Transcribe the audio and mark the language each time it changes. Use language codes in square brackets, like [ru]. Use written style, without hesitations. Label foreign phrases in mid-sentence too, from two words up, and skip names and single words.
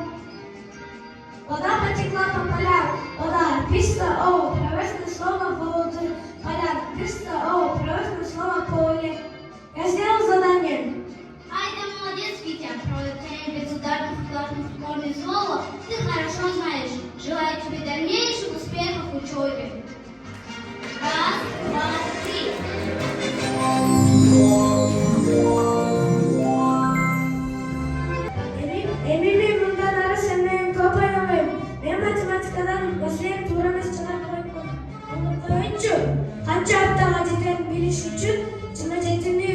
[ru] Вода потекла по полям, вода, пишется О, просто слово воды, поля, пишется О, просто слово поле. Я сделал задание. Ай, да молодец, Витя. Про безударных и классных школьных слова ты хорошо знаешь. Желаю тебе дальнейших успехов в учебе. Раз, два, три. [ky] Эмилий мындан ары сен менен көп ойнобойм. Мен математикадан бассейн туура эмес чыгарып коеюнчу. Канча аптага жетерин билиш үчүн 27